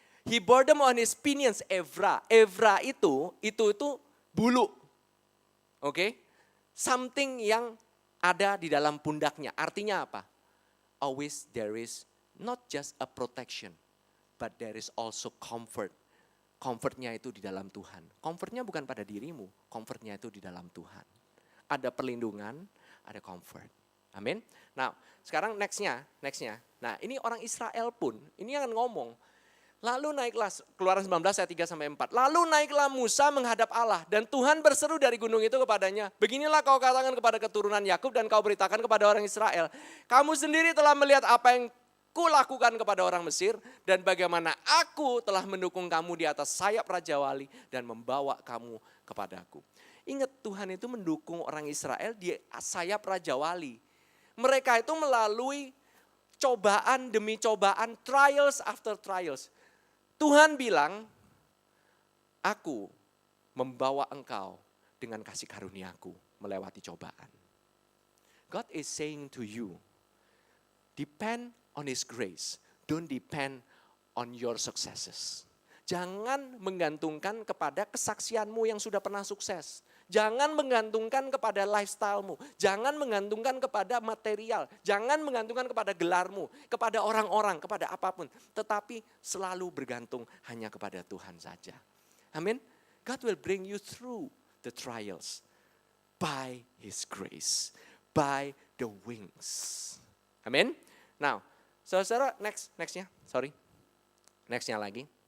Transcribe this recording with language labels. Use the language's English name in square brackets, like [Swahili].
[English] He bore them on his pinions, Evra. [Indonesian] Evra itu bulu. Oke. Something yang ada di dalam pundaknya. Artinya apa? [English] Always there is not just a protection, but there is also comfort. [Indonesian] Comfortnya itu di dalam Tuhan. Comfortnya bukan pada dirimu, comfortnya itu di dalam Tuhan. Ada perlindungan, ada comfort. Amin. Nah sekarang nextnya. Nah ini orang Israel pun, ini akan ngomong. Lalu naiklah, Keluaran 19 ayat 3-4. Lalu naiklah Musa menghadap Allah dan Tuhan berseru dari gunung itu kepadanya. Beginilah kau katakan kepada keturunan Yakub dan kau beritakan kepada orang Israel. Kamu sendiri telah melihat apa yang aku lakukan kepada orang Mesir dan bagaimana aku telah mendukung kamu di atas sayap Raja Wali dan membawa kamu kepadaku. Ingat, Tuhan itu mendukung orang Israel di sayap Raja Wali. Mereka itu melalui cobaan demi cobaan, [English] trials after trials. [Indonesian] Tuhan bilang, aku membawa engkau dengan kasih karuniaku melewati cobaan. [English] God is saying to you, depend on His grace, don't depend on your successes. [Indonesian] Jangan menggantungkan kepada kesaksianmu yang sudah pernah sukses. Jangan menggantungkan kepada lifestylemu. Jangan menggantungkan kepada material. Jangan menggantungkan kepada gelarmu, kepada orang-orang, kepada apapun. Tetapi selalu bergantung hanya kepada Tuhan saja. Amin. [English] God will bring you through the trials by His grace, by the wings. [Indonesian] Amin. Now, saudara, nextnya, sorry. Nextnya lagi.